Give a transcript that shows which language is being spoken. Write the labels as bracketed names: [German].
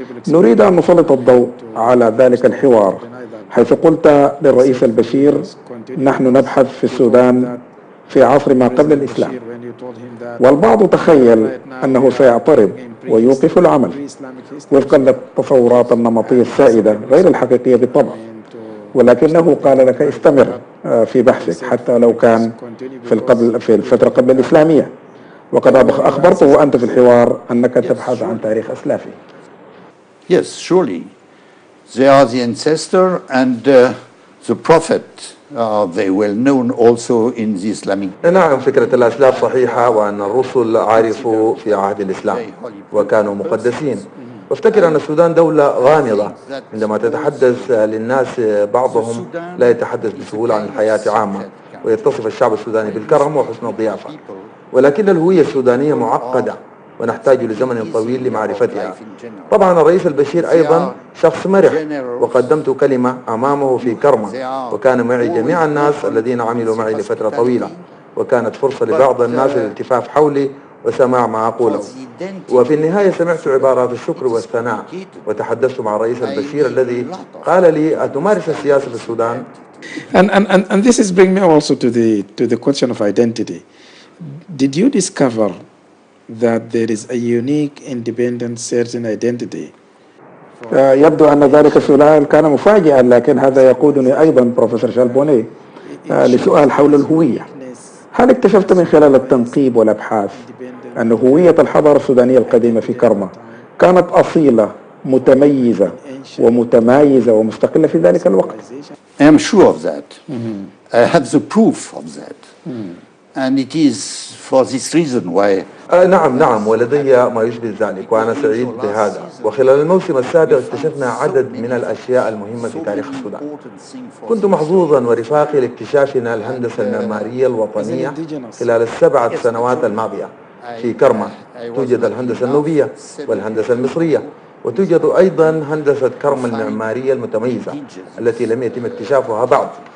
[Arabic] نريد أن نسلط الضوء على ذلك الحوار، حيث قلت للرئيس البشير نحن نبحث في السودان في عصر ما قبل الإسلام، والبعض تخيل أنه سيعترض ويوقف العمل وفقا للتصورات النمطية السائدة غير الحقيقية بالطبع، ولكنه قال لك استمر في بحثك حتى لو كان في الفترة قبل الإسلامية، وقد أخبرته أنت في الحوار أنك تبحث عن تاريخ أسلافه. [English] Yes, surely. They are the ancestor and the prophet. They well known also in the Islamic. [Arabic] نعم، فكرة الأسلاف صحيحة، وأن الرسل عرفوا في عهد الإسلام وكانوا مقدسين. وافتكر أن السودان دولة غامضة، عندما تتحدث للناس بعضهم لا يتحدث بسهولة عن الحياة عامة، ويتصف الشعب السوداني بالكرم وحسن الضيافة، ولكن الهوية السودانية معقدة ونحتاج لزمن طويل لمعرفتها. طبعا الرئيس البشير أيضا شخص مرح، وقدمت كلمة أمامه في كرمة، وكان معي جميع الناس الذين عملوا معي لفترة طويلة، وكانت فرصة لبعض الناس الالتفاف حولي وسماع ما أقوله. وفي النهاية سمعت عبارات الشكر والثناء، وتحدثت مع الرئيس البشير الذي قال لي أتمارس السياسة في السودان؟ [English] And this is bringing me also to the question of identity. Did you discover that there is a unique, independent, certain identity? [Arabic] يبدو أن ذلك السؤال كان مفاجئا، لكن هذا يقودني أيضا بروفيسور بونيه لسؤال حول الهوية. هل اكتشفت من خلال التنقيب والأبحاث أن هوية الحضارة السودانية القديمة في كرمة كانت أصيلة متميزة ومتمايزة ومستقلة في ذلك الوقت؟ [English] I am sure of that. I have the proof of that. And it is for this reason why [Arabic] نعم ولدي ما يشبه ذلك وأنا سعيد بهذا. وخلال الموسم السابق اكتشفنا عدد من الأشياء المهمة في تاريخ السودان. كنت محظوظا ورفاقي لاكتشافنا الهندسة المعمارية الوطنية خلال ال7 سنوات الماضية. في كرمة توجد الهندسة النوبية والهندسة المصرية، وتوجد أيضا هندسة كرم المعمارية المتميزة التي لم يتم اكتشافها بعد.